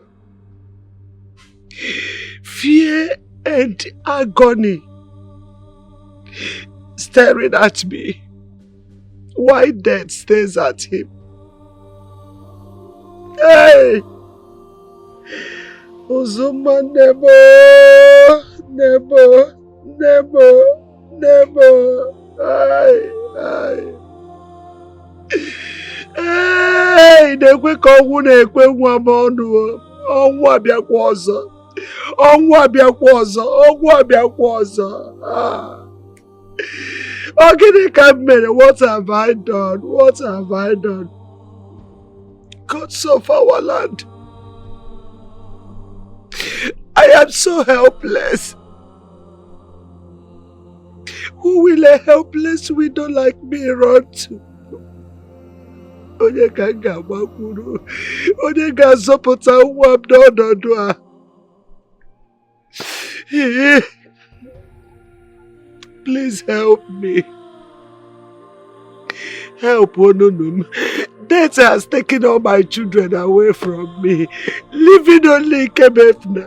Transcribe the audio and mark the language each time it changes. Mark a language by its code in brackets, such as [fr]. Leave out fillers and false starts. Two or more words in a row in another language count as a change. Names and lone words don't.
[en] Fear and agony staring at me while death stares at him. Hey! Uzuma, never. [ig] Hey, na-ekwe ka ọnwụ na-ekwe nwa m ọnụ. Ọnwụ abịakwa ọzọ. Ọnwụ abịakwa ọzọ. Ọ gịnị ka m mere? [en] What have I done? Gods of our land. I am so helpless. Who will a helpless widow like me run to? [ig] Onye ka m ga-agbakwuru? Onye ga-azọpụta nwa m n'ọnọdụ a? [en] Please help me. Help Onunum. Death has taken all my children away from me, leaving only Kebefna.